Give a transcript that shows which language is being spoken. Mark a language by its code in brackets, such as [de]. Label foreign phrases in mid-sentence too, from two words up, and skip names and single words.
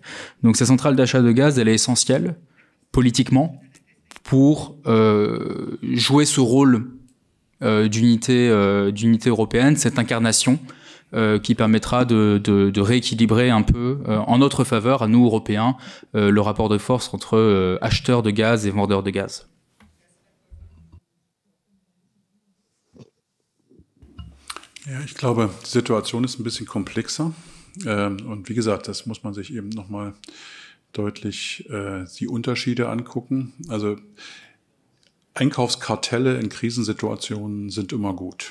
[fr] Donc cette centrale d'achat de gaz, elle est essentielle, politiquement, pour jouer ce rôle d'unité européenne, cette incarnation qui permettra de rééquilibrer un peu en notre faveur, à nous Européens, le rapport de force entre acheteurs de gaz et vendeurs de gaz. [de] Ja, ich glaube, die Situation ist ein bisschen komplexer. Und wie gesagt, das muss man sich eben nochmal deutlich die Unterschiede angucken. Also Einkaufskartelle in Krisensituationen sind immer gut.